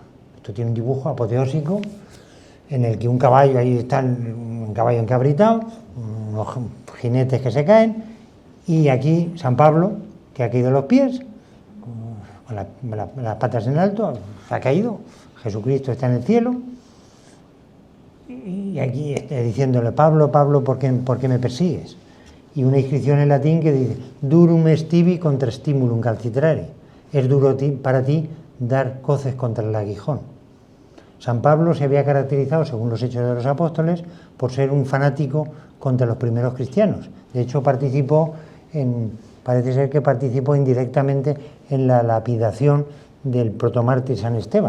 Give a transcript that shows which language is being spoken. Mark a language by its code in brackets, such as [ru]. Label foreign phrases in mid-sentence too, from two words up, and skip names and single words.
[es] Esto tiene un dibujo apoteósico en el que un caballo, ahí está un caballo encabritado, unos jinetes que se caen, y aquí San Pablo, que ha caído los pies, con las patas en alto, se ha caído. Jesucristo está en el cielo. Y aquí está diciéndole: Pablo, Pablo, ¿por qué me persigues? Y una inscripción en latín que dice: [la] Durum est tibi contra stimulum calcitrare. [es] Es duro para ti dar coces contra el aguijón. San Pablo se había caracterizado, según los Hechos de los Apóstoles, por ser un fanático contra los primeros cristianos. De hecho, parece ser que participó indirectamente en la lapidación del protomártir San Esteban.